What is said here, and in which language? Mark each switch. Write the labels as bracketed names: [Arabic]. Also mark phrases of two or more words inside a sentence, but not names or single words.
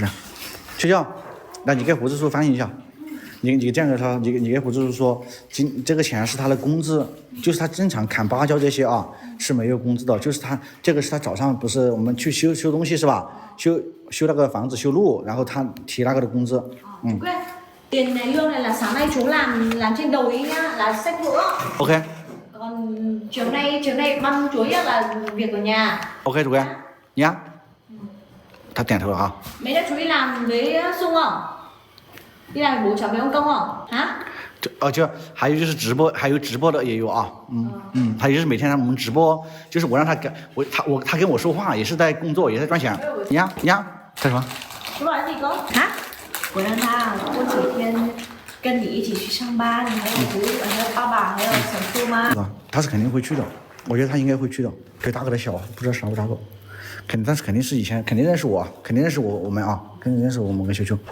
[Chinese] 睡觉，那你给胡子叔翻译一下，你这样给他，你给胡子叔说，这个钱是他的工资，就是他正常砍芭蕉这些啊是没有工资的，就是他这个是他早上不是我们去修东西是吧？修那个房子修路，然后他提那个的工资， [Vietnamese] Tiền này lương này là sáng nay chú làm trên đồi nhá, là xách bữa. OK. Còn chiều nay băm chuối là việc ở nhà. [Chinese] OK 主任，你呀？他点头了哈。 [Vietnamese] Mấy đứa chú đi làm với Dung không? Đi làm bố cháu với ông Công không? Hả? [Chinese] 就还有就是直播的也有啊，还有就是每天让我们直播，就是我让他他跟我说话也是在工作，也在赚钱。你呀，干什么？ [Vietnamese] Chú nói gì cơ? Hả? [Chinese] 我让他过几天跟你一起去上班，还有胡子，还有爸爸，还有小叔吗？他是肯定会去的，我觉得他应该会去的。对大哥的小，不知道是哪个大哥，但是肯定是以前肯定认识我，肯定认识我们啊，肯定认识我们跟球球。